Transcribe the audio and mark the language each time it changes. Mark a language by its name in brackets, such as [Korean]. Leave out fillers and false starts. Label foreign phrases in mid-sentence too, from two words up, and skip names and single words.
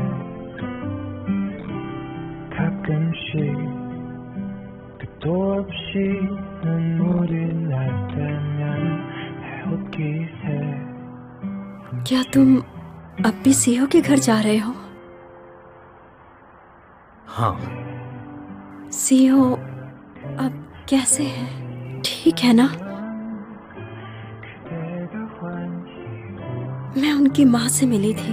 [Korean] 가끔씩 끝도 없이 눈물이 날 때면 해웃기 새. [Hindi] क्या तुम अब भी सीईओ के घर जा रहे हो? हाँ। सीईओ अब कैसे है? ठीक है ना? मैं उनकी माँ से मिली थी।